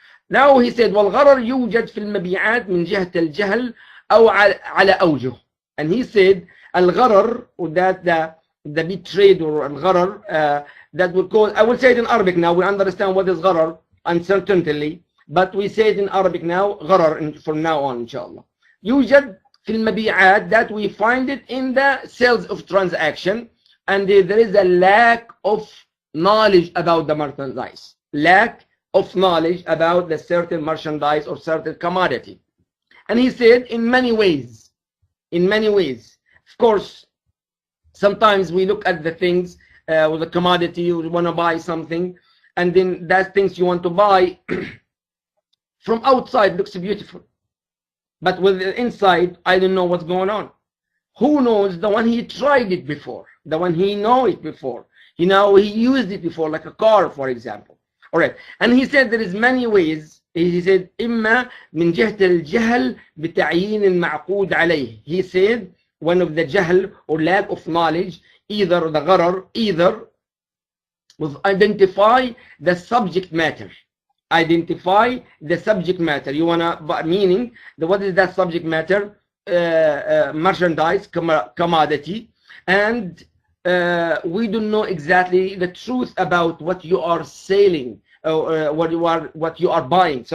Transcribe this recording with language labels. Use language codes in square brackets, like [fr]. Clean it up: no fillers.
[en] Now he said, [ar] والغرر يوجد في المبيعات من جهة الجهل أو على أوجه. [en] And he said, al-gharar, that the betrayed, or al-gharar, that we call, I will say it in Arabic now, we understand what is gharar, uncertainly, but we say it in Arabic now, gharar, from now on, inshallah. [ar] يوجد في المبيعات, [en] that we find it in the sales of transaction, and there is a lack of knowledge about the merchandise. Lack of knowledge about the certain merchandise or certain commodity. And he said, in many ways. In many ways. Of course, sometimes we look at the things, with a commodity, we want to buy something, and then that things you want to buy from outside looks beautiful. But with the inside, I don't know what's going on. Who knows? The one he tried it before. The one he know it before. He used it before, like a car, for example. All right. And he said there is many ways. He said, [ar] إما من جهة الجهل بتعيين المعقود عليه. [en] He said, one of the jahl, or lack of knowledge, either the gharar, either with identify the subject matter. Identify the subject matter. You wanna, meaning, what is that subject matter? Merchandise, commodity, and we don't know exactly the truth about what you are selling, what you are buying.